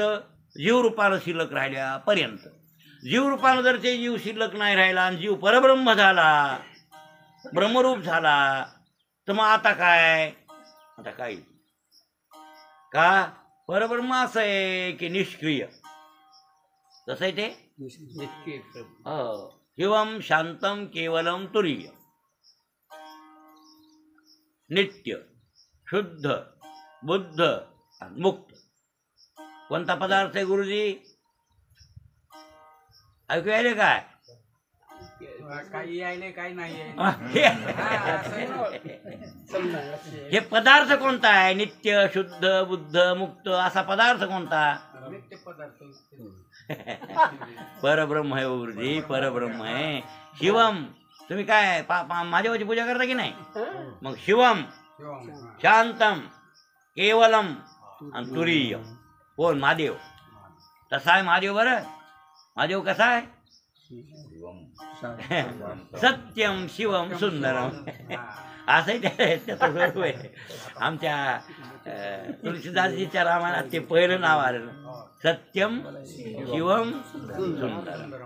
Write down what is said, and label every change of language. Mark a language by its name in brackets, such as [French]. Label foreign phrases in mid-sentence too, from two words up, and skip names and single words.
[Marathi] जीवरूपानं शिल्लक राहिल्यापर्यंत. जीवरूपानं जर ते जीव शिल्लक नाही राहिला आणि जीव परब्रह्म झाला, ब्रह्मरूप झाला, तर मग आता काय? का? परब्रह्म असं आहे की निष्क्रिय. कसं आहे ते? [Sanskrit] शिवम शांतम केवलम तुरीय. [Marathi] नित्य, शुद्ध, बुद्ध आणि मुक्त. कोणता पदार्थ आहे गुरुजी? ऐकू यायले काय? हे पदार्थ कोणता आहे? नित्य, शुद्ध, बुद्ध, मुक्त असा पदार्थ कोणता? परब्रह्म आहे गुरुजी, परब्रह्म आहे. शिवम. तुम्ही काय महादेवाची पूजा करता की नाही? मग [Sanskrit] शिवम, शांतम, केवलम [Marathi] आणि तुरीय. कोण? महादेव. तसा आहे महादेव. बरं, महादेव कसा आहे? [Sanskrit] सत्यम शिवम सुंदरम. [Marathi] असंही त्याचं स्वरूप आहे. आमच्या तुलसीदासजीच्या रामायणात ते पहिलं नाव आलं, [Sanskrit] सत्यम शिवम सुंदरम.